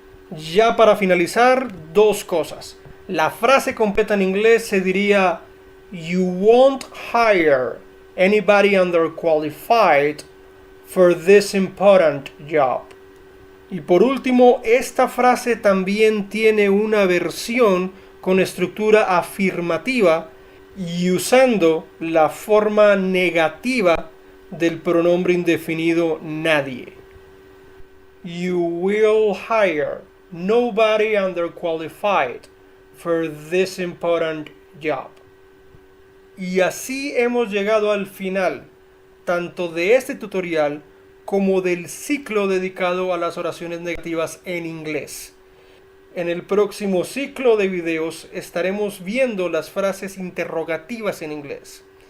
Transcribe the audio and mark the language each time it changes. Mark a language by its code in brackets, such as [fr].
[es] Ya para finalizar, 2 cosas. La frase completa en inglés se diría [en] You won't hire anybody underqualified for this important job. [es] Y por último, esta frase también tiene una versión con estructura afirmativa y usando la forma negativa del pronombre indefinido nadie. [en] You will hire nobody underqualified for this important job. [es] Y así hemos llegado al final, tanto de este tutorial como del ciclo dedicado a las oraciones negativas en inglés. En el próximo ciclo de videos estaremos viendo las frases interrogativas en inglés.